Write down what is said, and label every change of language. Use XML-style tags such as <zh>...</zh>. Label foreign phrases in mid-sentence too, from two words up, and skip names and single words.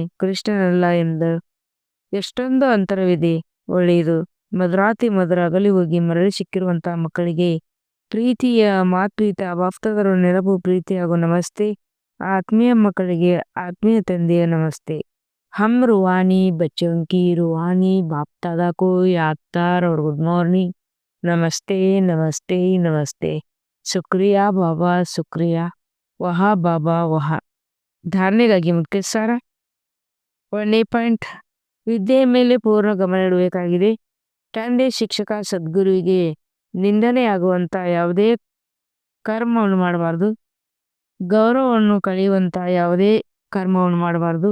<kn>ಕೃಷ್ಣನಲ್ಲ ಎಂದು ಎಷ್ಟೊಂದು ಅಂತರವಿದೆ. ಒಳ್ಳೆಯದು. ಮಧುರಾತಿ ಮಧುರ ಅಗಲಿ ಹೋಗಿ ಮರಳಿ ಸಿಕ್ಕಿರುವಂತಹ ಮಕ್ಕಳಿಗೆ ಪ್ರೀತಿಯ ಮಾತ್ಪೀತ ಬಾಪ್ತಾದರ ನೆನಪು ಪ್ರೀತಿ ಹಾಗೂ ನಮಸ್ತೆ. ಆತ್ಮೀಯ ಮಕ್ಕಳಿಗೆ ಆತ್ಮೀಯ ತಂದೆಯ ನಮಸ್ತೆ.</kn> <hi>हम रूहानी बच्चों की रूहानी बाप दादा को याद कर और</hi> <en>good morning</en> <hi>नमस्ते नमस्ते नमस्ते शुक्रिया बाबा शुक्रिया वहा बाबा वाह</hi> <kn>ಧಾರಣೆಗಾಗಿ ಮುಖ್ಯ ಸಾರ 1 ಪಾಯಿಂಟ್ ವಿದ್ಯೆಯ ಮೇಲೆ ಪೂರ್ಣ ಗಮನ ಇಡಬೇಕಾಗಿದೆ. ತಂದೆ ಶಿಕ್ಷಕ ಸದ್ಗುರುವಿಗೆ ನಿಂದನೆಯಾಗುವಂಥ ಯಾವುದೇ ಕರ್ಮವನ್ನು ಮಾಡಬಾರ್ದು. ಗೌರವವನ್ನು ಕಳೆಯುವಂಥ ಯಾವುದೇ ಕರ್ಮವನ್ನು ಮಾಡಬಾರ್ದು.</kn>